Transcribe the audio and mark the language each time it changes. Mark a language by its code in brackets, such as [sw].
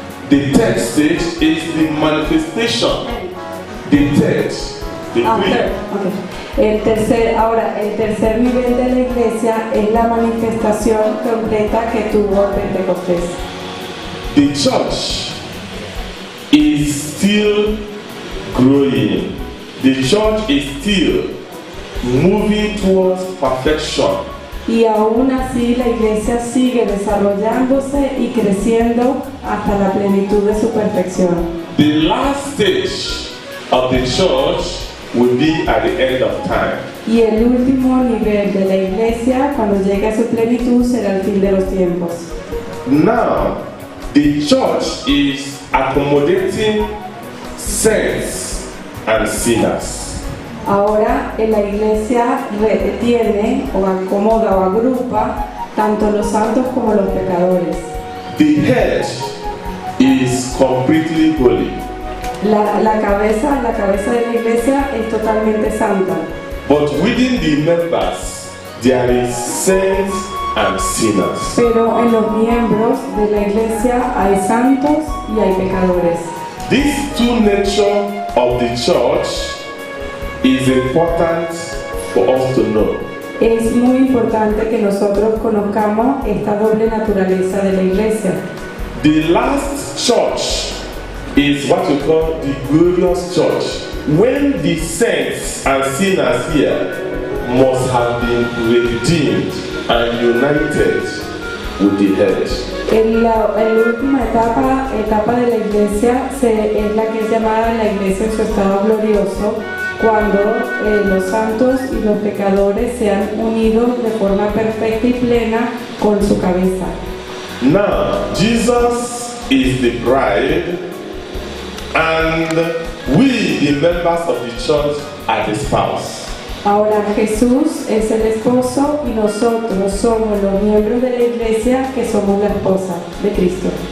[en] The third stage is the manifestation. The third, the third, okay. [es] El tercer nivel de la iglesia es la manifestación completa que tuvo Pentecostés. [en] The church is still growing. The church is still moving towards perfection. [es] Y aún así la iglesia sigue desarrollándose y creciendo hasta la plenitud de su perfección. [en] The last stage of the church will be at the end of time. [es] Y el último nivel de la iglesia, cuando llegue a su plenitud, será el fin de los tiempos. [en] Now, the church is accommodating saints and sinners. [es] Ahora la iglesia retiene o acomoda o agrupa tanto los santos como los pecadores. [en] The head is completely holy, [es] La cabeza de la iglesia es totalmente santa, [en] but within the members there is saints and sinners. [es] pero en los miembros de la iglesia hay santos y hay pecadores. [en] This two nature of the church is important for us to know. [es] Es muy importante que nosotros conozcamos esta doble naturaleza de la iglesia. [en] The last church is what we call the glorious church, when the saints and sinners here must have been redeemed and united with the head. [es] La última etapa de la iglesia es la que es llamada la iglesia en su estado glorioso, cuando los santos y los pecadores se han unido de forma perfecta y plena con su cabeza. [en] Now, Jesus is the bride, and we, the members of the church, are the spouse. [es] Ahora Jesús es el esposo y nosotros somos los miembros de la iglesia que somos la esposa de Cristo.